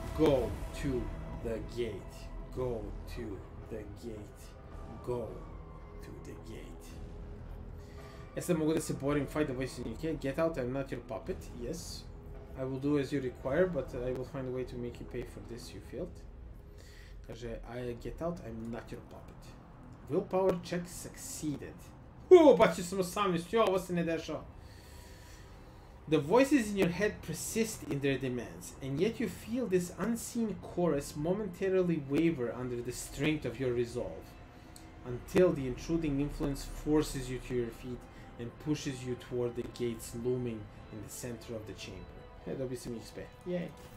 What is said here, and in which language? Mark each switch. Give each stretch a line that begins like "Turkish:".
English: Go to the gate. Go to the gate. Go to the gate. E sad mogu da se borim, fight the voices in your head, get out, I'm not your puppet, yes. I will do as you require, but I will find a way to make you pay for this, you failed. Kaže, I get out, I'm not your puppet. Willpower check succeeded.
Serbian: Bacio sam 18, jo, ovo se ne dešava.
English: The voices in your head persist in their demands, and yet you feel this unseen chorus momentarily waver under the strength of your resolve, until the intruding influence forces you to your feet and pushes you toward the gates looming in the center of the chamber. Dobio sam XP. Yay.